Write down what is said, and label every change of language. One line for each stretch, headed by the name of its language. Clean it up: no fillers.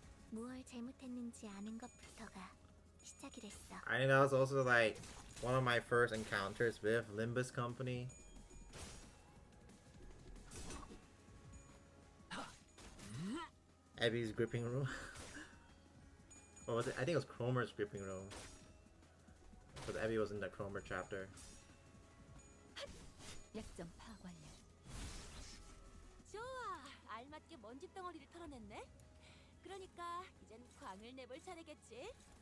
Korean: 무얼 잘못했는지 아는 것부터가 시작이 됐어.
English: I think that was also like one of my first encounters with Limbus Company. Abby's gripping room. Or was it? I think it was Cromer's gripping room. Because Abby was in the Cromer chapter.
Korean: 약점 파악 완료. 좋아, 알맞게 먼지 덩어리를 털어냈네. 그러니까 이젠 광을 내볼 차례겠지.